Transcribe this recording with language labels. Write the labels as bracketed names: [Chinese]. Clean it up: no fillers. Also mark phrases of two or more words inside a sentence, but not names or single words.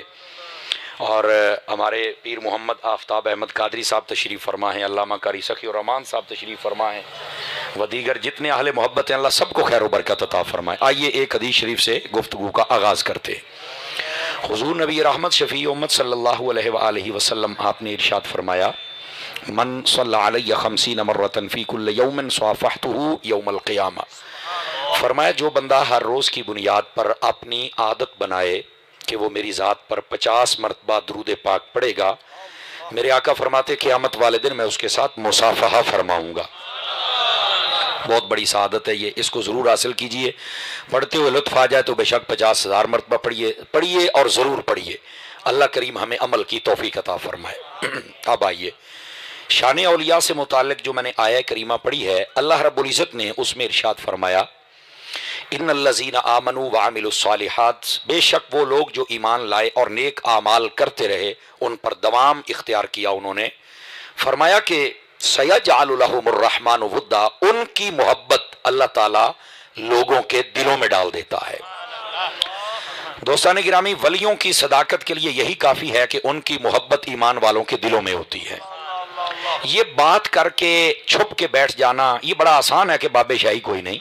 [Hindi] और हमारे पीर मोहम्मद आफ्ताब अहमद कादरी साहब तशरीफ़ फ़रमा हैं, अल्लामा कारी सखी और रहमान साहब तशरीफ़ फ़रमा हैं व दीगर जितने अहले मोहब्बत हैं, अल्लाह सबको खैर व बरकत अता फ़रमाए। आइए एक हदीस शरीफ से गुफ्तगू का आगाज़ करते हैं। हुज़ूर नबी रहमत शफ़ी उम्मत [Arabic] صلى الله عليه وسلم [Hindi] आपने इरशाद फ़रमाया, [Arabic] من صلى عليه خمسين مرة في كل يوم صافحته يوم القيامة. [Hindi] फरमाया जो बंदा हर रोज़ की बुनियाद पर अपनी आदत बनाए कि वो मेरी ज़ात पर 50 मरतबा दुरूद पाक पढ़ेगा, मेरे आका फरमाते क़यामत वाले दिन मैं उसके साथ मुसाफ़हा फरमाऊँगा। बहुत बड़ी सआदत है ये, इसको ज़रूर हासिल कीजिए। पढ़ते हुए लुत्फ़ आ जाए तो बेशक 50,000 मरतबा पढ़िए और ज़रूर पढ़िए। अल्लाह करीम हमें अमल की तौफ़ीक़ अता फ़रमाए। अब आइए शान औलिया से मुताल्लिक़ जो मैंने आया करीमा पढ़ी है, अल्लाह [Arabic] رب العزة [Hindi] ने उसमें इरशाद फरमाया, [Arabic] إن الذين آمنوا وعملوا الصالحات, [Hindi] बेशक वो लोग जो ईमान लाए और नेक आमाल करते रहे, उन पर दवाम इख्तियार किया उन्होंने। फरमाया कि [Arabic] سيجعل لهم الرحمن ودا, [Hindi] उनकी मोहब्बत अल्लाह ताला लोगों के दिलों में डाल देता है। दोस्तान गिरामी, वलियों की सदाकत के लिए यही काफ़ी है कि उनकी मोहब्बत ईमान वालों के दिलों में होती है। ये बात करके छुप के बैठ जाना ये बड़ा आसान है कि बाबे शाही कोई नहीं।